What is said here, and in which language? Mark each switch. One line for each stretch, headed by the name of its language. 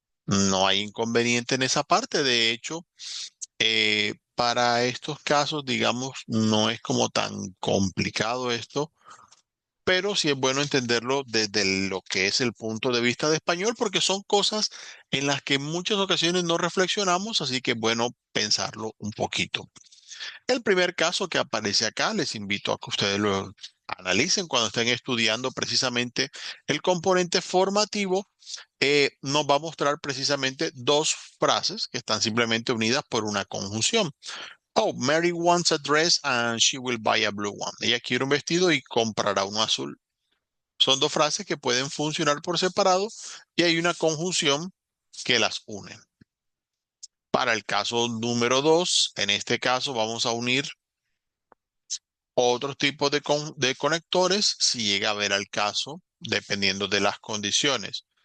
Spanish: No hay inconveniente en esa parte. De hecho, para estos casos, digamos, no es como tan complicado esto, pero sí es bueno entenderlo desde lo que es el punto de vista de español, porque son cosas en las que en muchas ocasiones no reflexionamos, así que es bueno pensarlo un poquito. El primer caso que aparece acá, les invito a que ustedes lo analicen cuando estén estudiando precisamente el componente formativo. Nos va a mostrar precisamente dos frases que están simplemente unidas por una conjunción.
English: Oh, Mary wants a dress and she will buy a blue one.
Spanish: Ella quiere un vestido y comprará uno azul. Son dos frases que pueden funcionar por separado y hay una conjunción que las une. Para el caso número dos, en este caso vamos a unir otros tipos de conectores si llega a ver al caso, dependiendo de las condiciones.